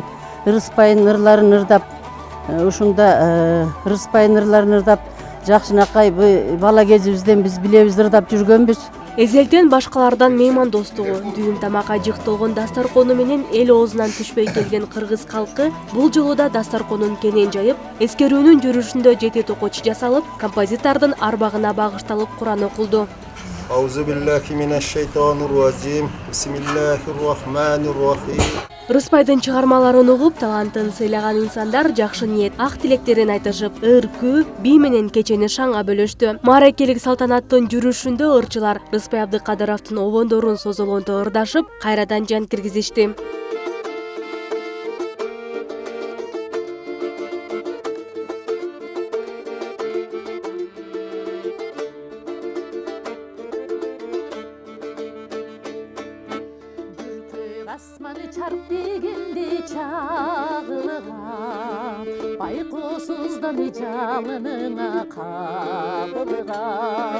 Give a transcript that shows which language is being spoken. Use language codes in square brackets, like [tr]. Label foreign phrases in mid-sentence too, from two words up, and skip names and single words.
[ky] Рыспайдын ырларын ырдап, ушунда Рыспайдын ырларын ырдап, жакшынакай бала кезибизден биз билебиз, ырдап жүргөнбүз. Эзелтен башкалардан меймандостугу, дүйүн тамак ажыкталган дастаркону менен эл оозунан түшпөй келген кыргыз калкы бул жолу да дастарконун кенен жайып, эскерүүнүн жүрүшүндө 7 токоч жасалып, композитордун арбагына багышталып Куран окулду. [ar] أعوذ بالله من الشيطان الرجيم. بسم الله الرحيم. [ky] Рыспайдын чыгармаларын угуп, талантын сыйлаган инсандар жакшы ниет, ак тилектерин айтышып, ыр-күү, бий менен кечени шаңга бөлөштү. Мааракелик салтанаттын жүрүшүндө ырчылар Рыспай Абдыкадыровдун обондорун созолонто ырдашып, кайрадан жан киргизишти. Асманы чарп дегенде чагылган, байкоосуздан жалыныңа кабылган.